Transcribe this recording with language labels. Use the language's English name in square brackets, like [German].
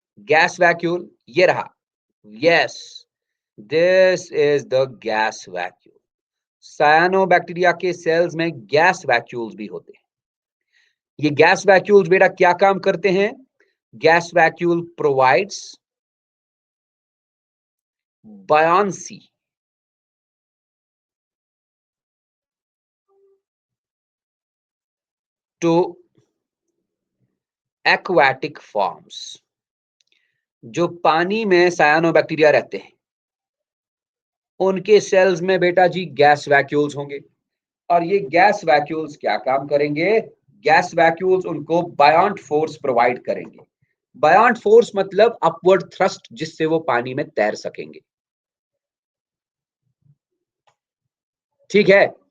[English] gas vacuole [Hindi] ये रहा, [English] Yes, this is the gas vacuole. [Hindi] सायानोबैक्टीरिया के सेल्स में गैस वैक्यूल्स भी होते हैं। ये गैस वैक्यूल्स बेटा क्या काम करते हैं? [English] Gas vacuole provides buoyancy to aquatic forms। [Hindi] जो पानी में सायानोबैक्टीरिया रहते हैं उनके सेल्स में बेटा जी गैस वैक्यूल्स होंगे, और ये गैस वैक्यूल्स क्या काम करेंगे? गैस वैक्यूल्स उनको बायोंट फोर्स प्रोवाइड करेंगे। बायोंट फोर्स मतलब अपवर्ड थ्रस्ट, जिससे वो पानी में तैर सकेंगे, ठीक है।